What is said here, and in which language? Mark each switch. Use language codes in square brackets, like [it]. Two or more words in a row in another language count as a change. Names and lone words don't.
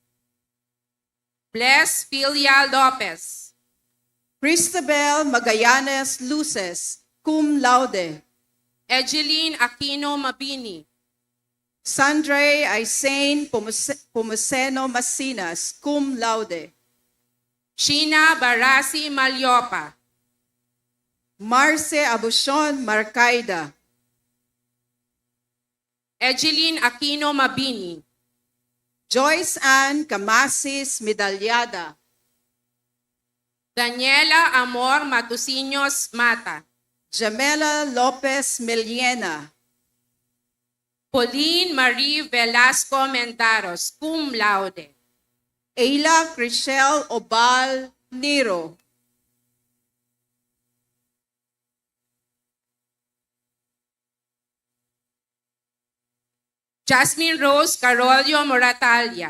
[en] Bless Pilia Lopez. Cristabel Magallanes Luces, [la] cum laude. [en] Egeline Aquino Mabini. Sandre Aisane Pumuseno Masinas, [la] cum laude. [en] Sheena Barasi Malyopa. Marce Abushon Marcaida. Egeline Aquino Mabini. Joyce Ann Camasis Medalyada. Daniela Amor Matusinos Mata. Jamela Lopez Meliena. Pauline Marie Velasco Mendaros, [la] cum laude. [en] Ayla Crichelle Obal Niro. Jasmine Rose Carolio Moratalia.